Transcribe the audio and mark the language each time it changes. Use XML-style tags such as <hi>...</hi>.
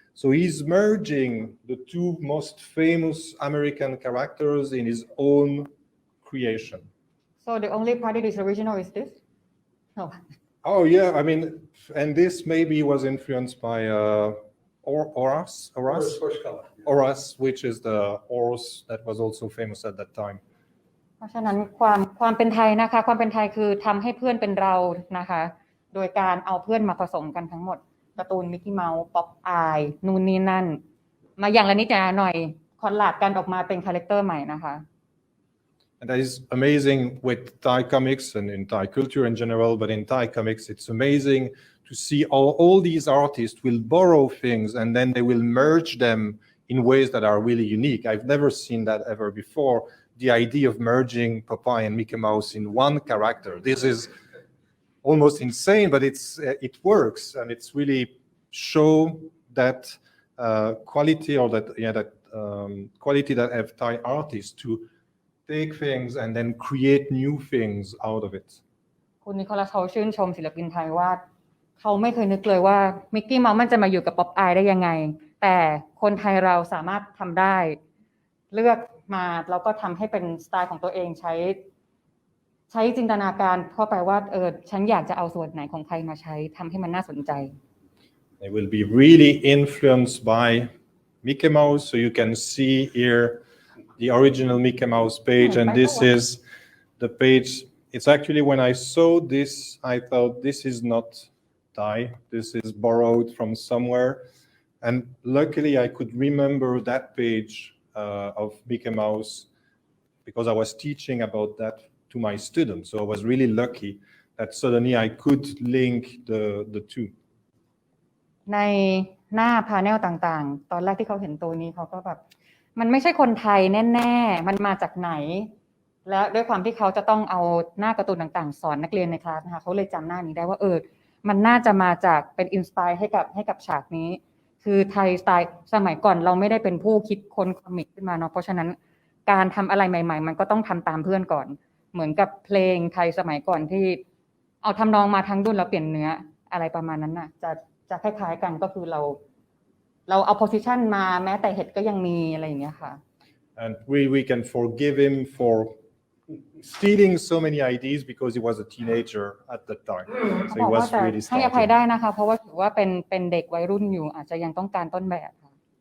<en>So he's merging the two most famous American characters in his own creation. So the only part that is original is this? No. Oh yeah, I mean, and this maybe was influenced by Horace, which is the horse that was also famous at that time.</en> <th>เพราะฉะนั้นความเป็นไทยนะคะความเป็นไทยคือทำให้เพื่อนเป็นเรานะคะโดยการเอาเพื่อนมาผสมกันทั้งหมดการ์ตูนมิกกี้เมาส์ป๊อปอายนู่นนี่นั่นมาอย่างละนิดอย่างละหน่อยคอลลาดกันออกมาเป็นคาแรคเตอร์ใหม่นะคะ</th> <en>And that is amazing with Thai comics and in Thai culture in general, but in Thai comics, it's amazing to see all these artists will borrow things and then they will merge them in ways that are really unique. I've never seen that ever before. The idea of merging Popeye and Mickey Mouse in one character. This is almost insane, but it works, and it's really show that quality or that quality that have Thai artists to take things and then create new things out of it.</en> <th>คุณนิโคลัสเขาชื่นชมศิลปินไทยว่าเขาไม่เคยนึกเลยว่ามิกกี้เมาส์มันจะมาอยู่กับป๊อปอายได้ยังไงแต่คนไทยเราสามารถทำได้เลือกมาแล้วก็ทำให้เป็นสไตล์ของตัวเองใช้จินตนาการเข้าไปว่าฉันอยากจะเอาส่วนไหนของใครมาใช้ทำให้มันน่าสนใจ</th> <en>They will be really influenced by Mickey Mouse, so you can see here the original Mickey Mouse page, and this is the page. It's actually when I saw this, I thought this is not Thai, this is borrowed from somewhere, and luckily I could remember that page of Mickey Mouse because I was teaching about that to my students. So I was really lucky that suddenly I could link the two.</en> <th>ในหน้าพาเนลต่างๆตอนแรกที่เขาเห็นตัวนี้เขาก็แบบมันไม่ใช่คนไทยแน่ๆมันมาจากไหนและด้วยความที่เขาจะต้องเอาหน้าการ์ตูนต่างๆสอนนักเรียนในคลาสนะคะเขาเลยจำหน้านี้ได้ว่า มันน่าจะมาจากเป็นอินสไปร์ให้กับฉากนี้คือไทยสไตล์สมัยก่อนเราไม่ได้เป็นผู้คิดค้นคอมิกขึ้นมาเนาะเพราะฉะนั้นการทำอะไรใหม่ๆมันก็ต้องทำตามเพื่อนก่อนเหมือนกับเพลงไทยสมัยก่อนที่เอาทำนองมาทั้งดุนแล้วเปลี่ยนเนื้ออะไรประมาณนั้นน่ะจะคล้ายๆกันก็คือเราเอา position มาแม้แต่เห็ดก็ยังมีอะไรอย่างเงี้ยค่ะ</th> <en>And we can forgive him for stealing so many ideas because he was a teenager at that time. So he was really</en> <th>ให้อภัย</th> <en>starting.</en> <th>ได้นะคะเพราะว่าถือว่าเป็นเด็กวัยรุ่นอยู่อาจจะยังต้องการต้นแบบค่ะ</th>